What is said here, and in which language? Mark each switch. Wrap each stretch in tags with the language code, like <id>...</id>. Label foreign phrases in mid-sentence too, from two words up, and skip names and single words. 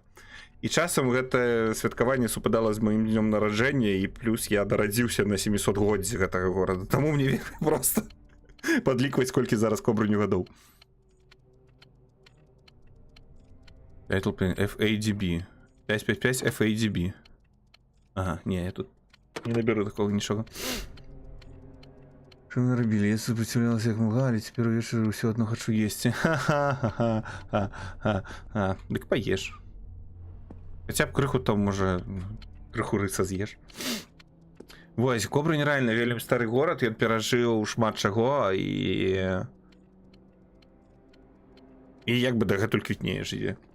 <be>І часам гэта святкаванне супадала з маім днём нараджэння, і плюс я дарадзіўся на 700годдзі гэтага горада. Таму мне вельмі проста падлікваць, колькі зараз Кобрыню гадоў. FADB. 555 FADB. Ага, не, я тут не наберу такого нічога. Што мы нарабілі? Я супраціўлялася як мага, але цяпер увечары ўсё адно хачу есці. Ха-ха-ха-ха-ха. Дык паеш. Хаця б крыху там, можа, крыху рыса з'еш. Вось, Кобрынь реально вельмі стары горад, ён перажыў шмат чаго, і як бы дагэтуль квітнее жыве.</be>